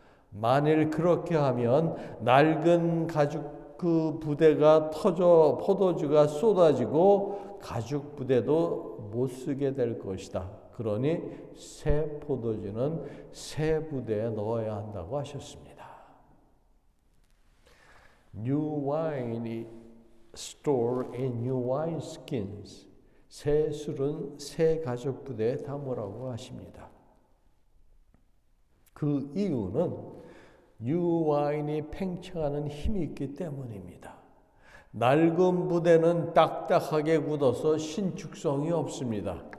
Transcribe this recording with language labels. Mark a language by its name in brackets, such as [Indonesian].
[Korean] 만일 그렇게 하면 낡은 가죽 그 부대가 터져 포도주가 쏟아지고 가죽 부대도 못 쓰게 될 것이다. 그러니 새 포도주는 새 부대에 넣어야 한다고 하셨습니다. [English] New wine stored in new wine skins. [Korean] 새 술은 새 가죽 부대에 담으라고 하십니다. 그 이유는 뉴 와인이 팽창하는 힘이 있기 때문입니다. 낡은 부대는 딱딱하게 굳어서 신축성이 없습니다.